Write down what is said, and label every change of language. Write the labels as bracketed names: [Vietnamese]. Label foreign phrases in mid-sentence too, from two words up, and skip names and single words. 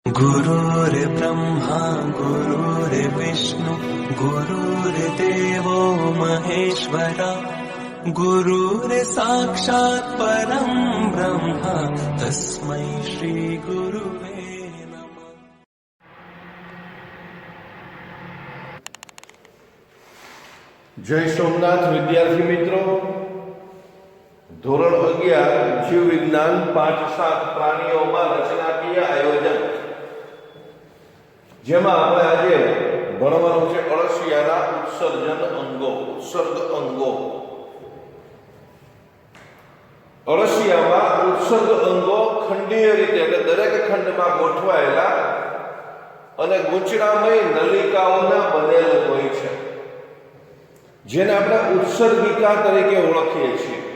[Sanskrit] गुरुर्ब्रह्मा गुरुर्विष्णु गुरुर्देवो महेश्वरा गुरुर्साक्षात् परं ब्रह्म तस्मै श्री गुरुवे नमः। [Hindi] जय सोमनाथ विद्यार्थी मित्रों, [Gujarati] ધોરણ 11 જીવ વિજ્ઞાન પાઠ 7 પ્રાણીઓમાં રચનાકીય આયોજન, જેમાં આપણે આજે ભણવાનું છે અળસિયાના ઉત્સર્જન અંગો, ઉત્સર્ગ અંગો. અળસિયામાં ઉત્સર્ગ અંગો ખંડીય રીતે એટલે દરેક ખંડમાં ગોઠવાયેલા અને ગૂંચળામય નલિકાઓના બનેલ હોય છે, જેને આપણે ઉત્સર્ગિકા તરીકે ઓળખીએ છીએ.